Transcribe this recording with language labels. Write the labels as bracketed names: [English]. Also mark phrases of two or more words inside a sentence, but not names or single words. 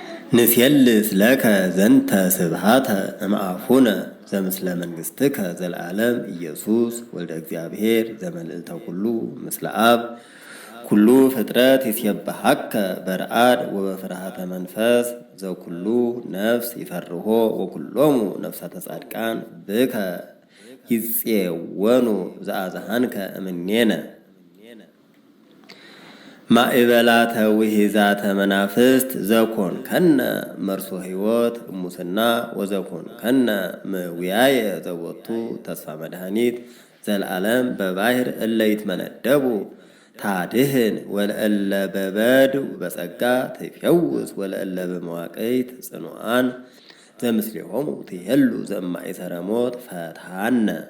[Geez] ንሴልስ ለከ ዘንተ ስብሃተ እምአፉነ ዘምስለ መንግሥትከ ዘለዓለም ኢየሱስ ወልደ እግዚአብሔር ዘመልዕልተ ኩሉ ምስለ አብ ኩሉ ፍጥረት ይሴብሐከ በረአድ ወበፍርሃተ መንፈስ ዘኩሉ ነፍስ ይፈርሆ ወኩሎሙ ነፍሳተ ጻድቃን ብከ ይፄወኑ ዘአዝሃንከ እምኔነ ማእበላተ ውሒዛተ መናፍስት ዘኮን ከነ መርሶ ሕይወት እሙስና ወዘኮን ከነ ምውያየ ዘወቱ ተስፋ መድኃኒት ዘለዓለም በባሕር እለ ይትመነደቡ ታድህን ወለእለ በበድው በጸጋ ትፈውስ ወለእለ በመዋቅይት ጽኑዓን ዘምስሌሆሙ ትሄሉ ዘእማእሰረ ሞት ፈትሐነ